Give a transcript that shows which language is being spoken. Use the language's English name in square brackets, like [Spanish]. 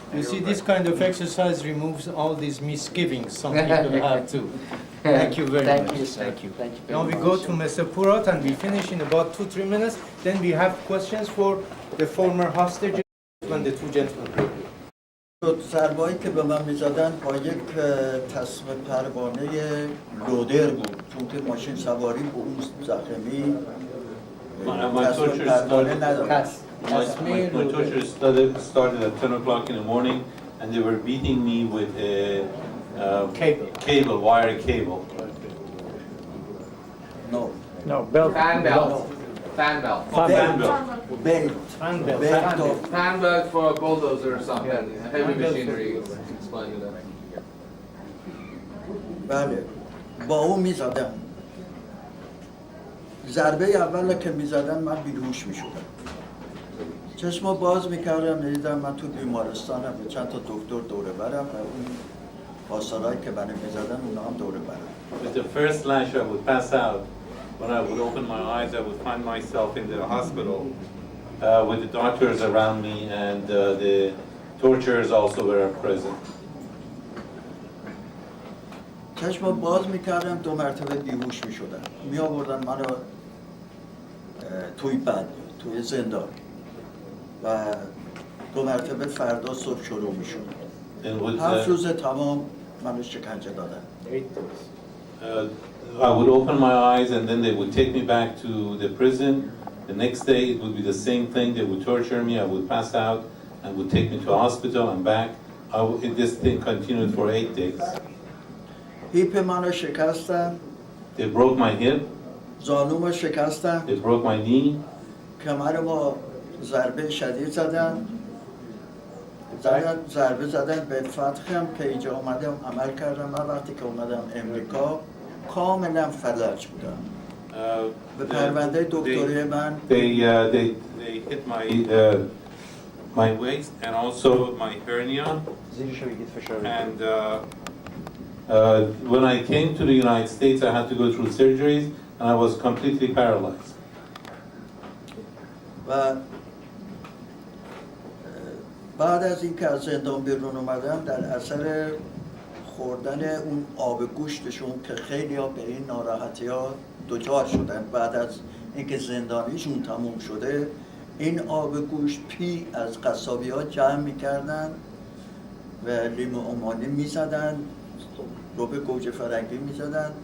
[English] You see, this kind of exercise removes all these misgivings some people have too. Thank you very much. Thank you, sir. Thank you. Thank you very Now we much. go to Mr. Purat and we finish in about 2-3 minutes. Then we have questions for the former hostages and the two gentlemen. [Persian] ضربایی که به من میزدن با یک تصمیم پروانه لودر بود، چون که ماشین سواری به اون زخمی [English] My [Persian] تصمیم [English] torture [Persian] پروانه [English] started, [Persian] نداشت. [English] my torture started at 10 o'clock in the morning, and they were beating me with a wire cable. No. No, belt. Fan belt. Fan belt. Fan belt. Belt. Fan belt. Belt of Fan belt for a bulldozer or something. Heavy machinery. Explain to them. [Persian] بله با اون میزدن. ضربه اول که میزدن من بیهوش میشدم. چشمو باز میکردم میدیدم من تو بیمارستانم به چند تا دکتر دوره برم و اون پاسارایی که منو میزدن اونا هم دوره برم. [English] With the first lash, I would pass out. When I would open my eyes, I would find myself in the hospital with the doctors around me, and the torturers also were present. [Persian] چشمو باز میکردم 2 مرتبه بیهوش میشدم. می آوردن منو توی بند، توی زندان و 2 مرتبه فردا صبح شروع میشد. [English] And with [Persian] 7 روز تمام منو شکنجه دادن. [English] I would open my eyes, and then they would take me back to the prison. The next day, it would be the same thing. They would torture me. I would pass out, and would take me to a hospital and back. This thing continued for 8 days. [Persian] هیپ منو شکستن، [English] They broke my hip. [Persian] زانومو شکستن، [English] They broke my knee. [Persian] کمر با ضربه شدید زدن، ضربه زدن به فتحم که اینجا اومدم عمل کردم. من وقتی که اومدم امریکا کاملا فلج بودم. به پرونده دکتری من [English] They hit my waist and also my hernia. And when I came to the United States, I had to go through surgeries, and I was completely paralyzed. [Persian] و بعد از اینکه از زندان بیرون اومدم در اثر خوردن اون آب گوشتشون که خیلی ها به این ناراحتی ها دچار شدن بعد از اینکه زندانیشون تموم شده، این آب گوشت پی از قصابی ها جمع میکردن و لیمو عمانی میزدن، رو به گوجه فرنگی میزدن.